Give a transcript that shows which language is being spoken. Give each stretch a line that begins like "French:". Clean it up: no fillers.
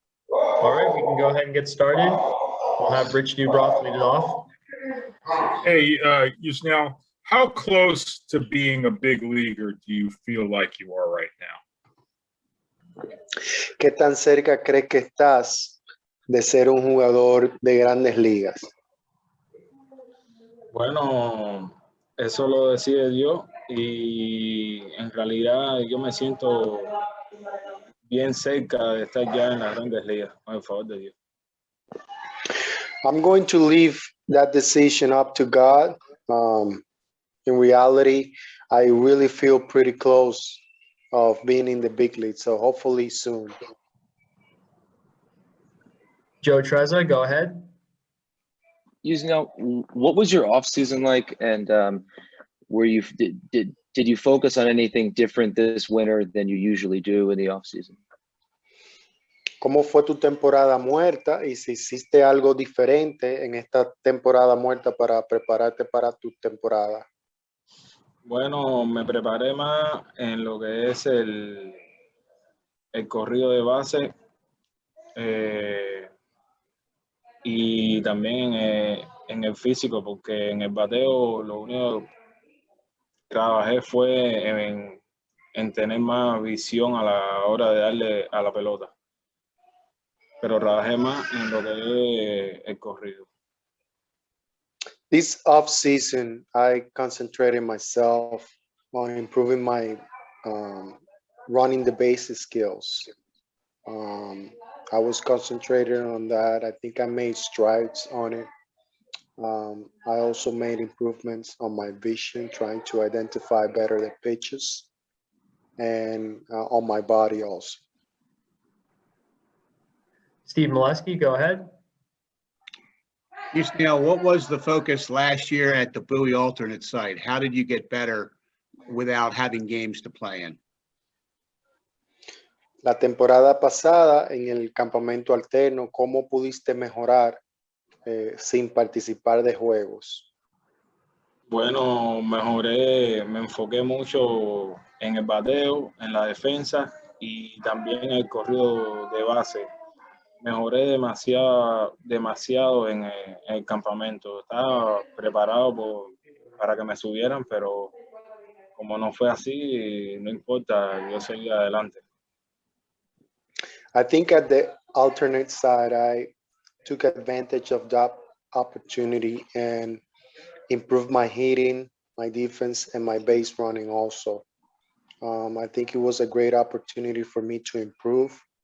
English: All right. We can go ahead and get started. We'll have Rich Dubroff lead it off. Hey, Yusniel, how close to being a big leaguer do you feel like you are right now?
Spanish: ¿Qué tan cerca crees que estás de ser un jugador de grandes ligas? Bueno, eso lo decide Dios y en realidad yo me siento bien cerca de estar ya en las grandes ligas, con el favor de Dios.
English: I'm going to leave that decision up to God, In reality, I really feel pretty close of being in the big league. So hopefully soon. Joe Trezza, go ahead. Yusniel, what was your off season like, and were you did you focus on anything different this winter than you usually do in the off season?
Spanish: ¿Cómo fue tu temporada muerta y si hiciste algo diferente en esta temporada muerta para prepararte para tu temporada? Bueno, me preparé más en lo que es el corrido de base y también en el físico, porque en el bateo lo único que trabajé fue en tener más visión a la hora de darle a la pelota. Pero trabajé más en lo que es el corrido.
English: This off season, I concentrated myself on improving my running the bases skills. I was concentrated on that. I think I made strides on it. I also made improvements on my vision, trying to identify better the pitches, and on my body also. Steve Molesky, go ahead. Yusniel, what was the focus last year at the Bowie alternate site? How did you get better without having games to play in?
Spanish: La temporada pasada en el campamento alterno, ¿cómo pudiste mejorar sin participar de juegos? Bueno, mejoré, me enfoqué mucho en el bateo, en la defensa y también en el corrido de base. Mejoré demasiado en el campamento. Estaba preparado para que me subieran, pero como no fue así, no importa, yo seguí adelante.
English: I think at the alternate side, I took advantage of that opportunity and improved my hitting, my defense, and my base running also. I think it was a great opportunity for me to improve.